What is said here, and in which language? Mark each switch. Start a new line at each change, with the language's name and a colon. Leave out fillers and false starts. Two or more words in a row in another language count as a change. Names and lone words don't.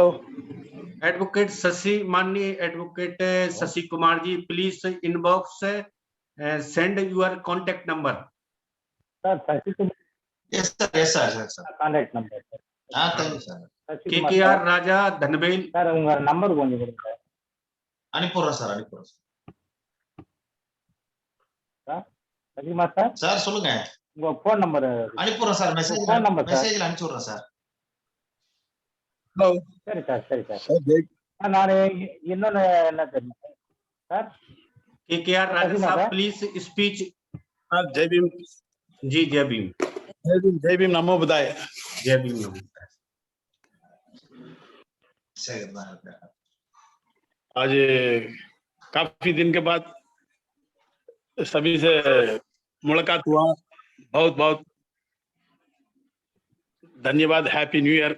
English: Advocate शशि, माननीय Advocate शशि कुमार जी, please inbox send your contact number। सर शशि कुमार, Yes, sir. contact number. Thank you, sir. के राजा धनवेल
Tamil: சார் உங்க நம்பர் கொஞ்சம் கொடுங்க அனுப்புறோம் சார், அனுப்புறோம் சார். சசிகுமார் சார். சார் சொல்லுங்க. உங்க போன் நம்பர் அனுப்புறோம் சார், மெசேஜ்ல அனுப்பிச்சு விடுறேன் சார். ஹலோ. சரி சார், சரி சார். நான் இன்னொன்னு என்ன தெரியும் சார்,
Hindi: केकेआर राजा साहब
English: please speech.
Hindi: जय भीम जी, जय भीम। जय भीम, नमो बुद्धाय। जय भीम, नमो बुद्धाय। आज काफी दिन के बाद सभी से मुलाकात हुआ, बहुत बहुत धन्यवाद।
English: Happy New Year.